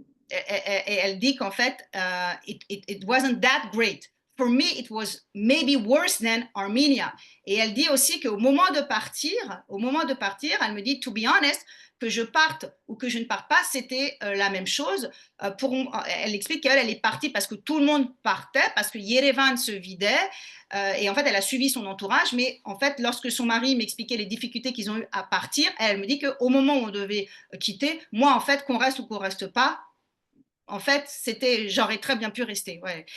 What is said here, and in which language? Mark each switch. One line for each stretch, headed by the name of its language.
French: Et elle dit qu'en fait,
English: it wasn't that great. For me, it was maybe worse than Armenia.
French: Et elle dit aussi qu'au moment de partir, elle me dit,
English: to be honest,
French: que je parte ou que je ne parte pas, c'était la même chose. Elle explique qu'elle est partie parce que tout le monde partait, parce que Yerevan se vidait. Et en fait, elle a suivi son entourage, mais en fait, lorsque son mari m'expliquait les difficultés qu'ils ont eu à partir, elle me dit qu'au moment où on devait quitter, moi, en fait, qu'on reste ou qu'on reste pas, en fait, j'aurais très bien pu rester. Ouais.